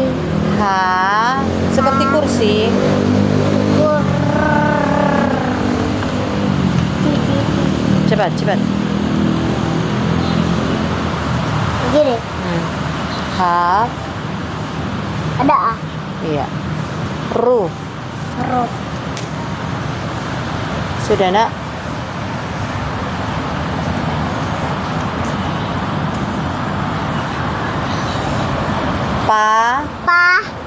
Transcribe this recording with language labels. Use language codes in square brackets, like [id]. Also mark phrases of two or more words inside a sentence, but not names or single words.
[id] Ha. Seperti kursi. Cepat. Gini. Ha. Ada A. Iya. Ru. Ru. Sudah, Nak? Pa. Pa.